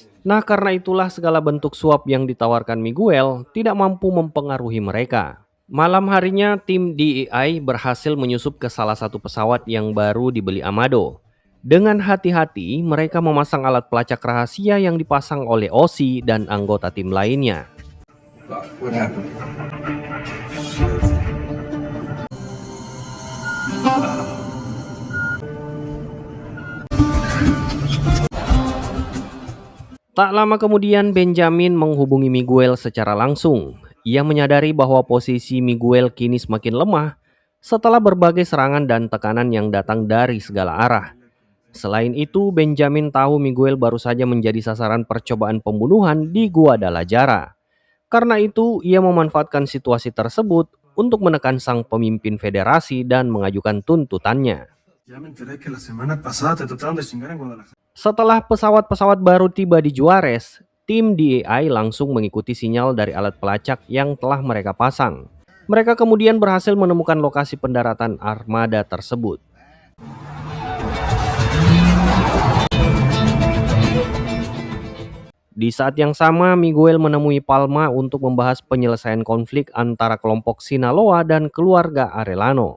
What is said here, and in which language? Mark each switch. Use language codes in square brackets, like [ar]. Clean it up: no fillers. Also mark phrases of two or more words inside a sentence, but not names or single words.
[id] Nah, karena itulah segala bentuk suap yang ditawarkan Miguel tidak mampu mempengaruhi mereka. Malam harinya, tim DEI berhasil menyusup ke salah satu pesawat yang baru dibeli Amado. Dengan hati-hati, mereka memasang alat pelacak rahasia yang dipasang oleh Ozzy dan anggota tim lainnya. [en] What happened? [id] Tak lama kemudian, Benjamin menghubungi Miguel secara langsung. Ia menyadari bahwa posisi Miguel kini semakin lemah setelah berbagai serangan dan tekanan yang datang dari segala arah. Selain itu, Benjamin tahu Miguel baru saja menjadi sasaran percobaan pembunuhan di Guadalajara. Karena itu, ia memanfaatkan situasi tersebut untuk menekan sang pemimpin federasi dan mengajukan tuntutannya. [es] Ya me enteré que la semana pasada te trataron de chingar en Guadalajara. [id] Setelah pesawat-pesawat baru tiba di Juarez, tim DEI langsung mengikuti sinyal dari alat pelacak yang telah mereka pasang. Mereka kemudian berhasil menemukan lokasi pendaratan armada tersebut. Di saat yang sama, Miguel menemui Palma untuk membahas penyelesaian konflik antara kelompok Sinaloa dan keluarga Arellano.